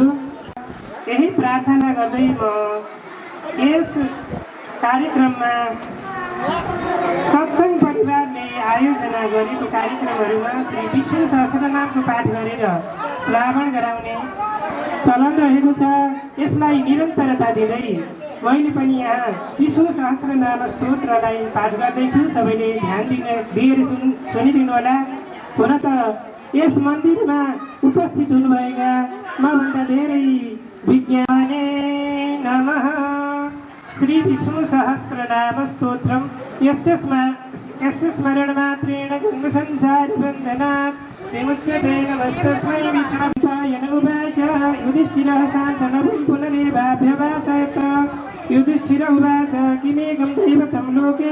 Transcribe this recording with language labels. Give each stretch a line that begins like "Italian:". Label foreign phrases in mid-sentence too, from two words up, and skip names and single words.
Nepali: यही प्रार्थना गर्दै म यस कार्यक्रममा सत्सङ्ग परिवारले आयोजना गरेको कार्यक्रमहरूमा श्री विष्णु सहस्रनामको पाठ गरेर श्रावण गराउने चलन रहेको छ। यसलाई निरन्तरता दिँदै मैले पनि यहाँ विष्णु सहस्रनाम स्तोत्रलाई पाठ गर्दैछु। सबैले ध्यान दिएर सुनिदिनु होला। हुन त यस मन्दिरमा उपस्थित हुनुभएका मभन्दा धेरै
Sanskrit: विज्ञाने नमः श्री विष्णु सहस्रनाम स्तोत्रम यस्य स्मरण मात्रेण जन्म संसार बन्धनात् विमुच्यते नमस्तस्मै विष्णुपायन उवाच युधिष्ठिरः शान्तनभं पुनरेवाभ्यभाषत युधिष्ठिर उवाच किमेकं दैवतं लोके